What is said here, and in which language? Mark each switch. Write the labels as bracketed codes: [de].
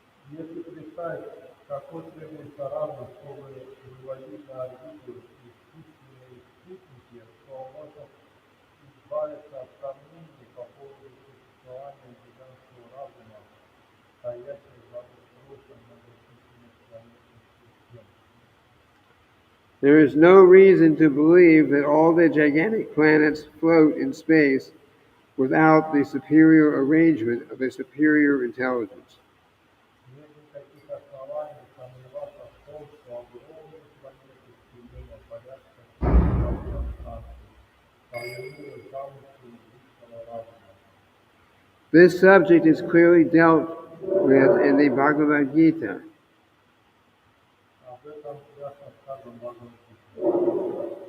[ru] Если представить, какой требуется разум, чтобы выводить на орбиту искусственные спутники, то можно избавиться от сомнений по поводу существования гигантского разума, стоящего за устройством многочисленных планетных систем. [en] There is no reason to believe that all the gigantic planets float in space without the superior arrangement of a superior intelligence. [ru] Нет никаких оснований сомневаться в том, что огромные планеты Вселенной порядка пространства повинуют замыслу высшего разума. [en] This subject is clearly dealt with in the Bhagavad Gita. [ru] Об этом ясно сказано в Бхагавад-гите.